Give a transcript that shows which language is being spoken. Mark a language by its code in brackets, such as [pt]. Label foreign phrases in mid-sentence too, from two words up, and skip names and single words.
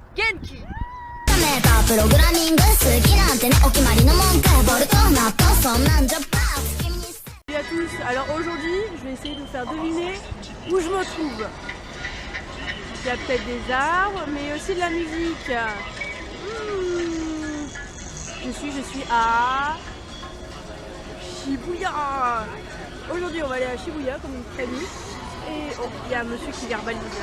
[ja] 気。メータープログラミング好きなんてねお決まりの文句ボルトナットそんなんじゃバー君に [fr] Salut à tous, alors aujourd'hui je vais essayer de vous faire deviner où je me trouve. Il y a peut-être des arbres mais aussi de la musique. Je suis à Shibuya. Aujourd'hui on va aller à Shibuya comme une prévu. Et oh, il y a un monsieur qui verbalise là.